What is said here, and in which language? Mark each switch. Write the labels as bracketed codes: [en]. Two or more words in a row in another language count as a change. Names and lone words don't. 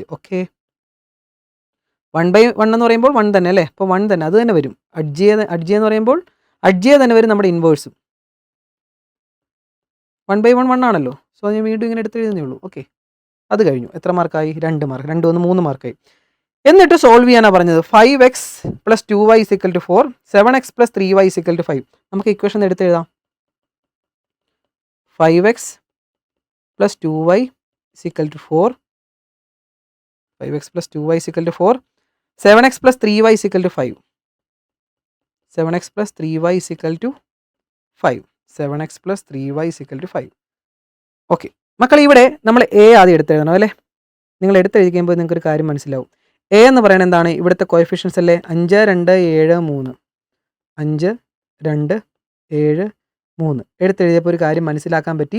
[ml] ഓക്കെ, 1/1 എന്ന് പറയുമ്പോൾ 1 തന്നെ അല്ലേ? അപ്പോൾ 1 തന്നെ, അത് തന്നെ വരും. അഡ്ജി എന്ന് പറയുമ്പോൾ അഡ്ജി തന്നെ വരും നമ്മുടെ ഇൻവേഴ്സും. 1/1 1 ആണല്ലോ. സോ ഞാൻ വീണ്ടും ഇങ്ങനെ എടുത്ത് എഴുതുന്നേ ഉള്ളൂ. ഓക്കെ, അത് കഴിഞ്ഞു. എത്ര മാർക്കായി? 2 മാർക്ക്. 2 1 3 മാർക്കായി. എന്നിട്ട് സോൾവ് ചെയ്യാനാണ് പറഞ്ഞത്. 5x + 2y = 4, 7x + 3y = 5. നമുക്ക് ഇക്വേഷൻ എടുത്ത് എഴുതാം. 5x + 2y = 4, 5x + 2y = 4, 7x + 3y = 5, 7x + 3y = 5, 7x + 3y = 5. ഓക്കെ മക്കൾ, ഇവിടെ നമ്മൾ എ ആദ്യം എടുത്തെഴുതണം അല്ലേ? നിങ്ങൾ എടുത്തെഴുതിക്കുമ്പോൾ നിങ്ങൾക്കൊരു കാര്യം മനസ്സിലാവും. എ എന്ന് പറയുന്നത് എന്താണ്? ഇവിടുത്തെ കോഎഫിഷ്യൻസ് അല്ലേ? 5 2 7 3, 5 2 7 3. എടുത്തെഴുതിയപ്പോൾ ഒരു കാര്യം മനസ്സിലാക്കാൻ പറ്റി.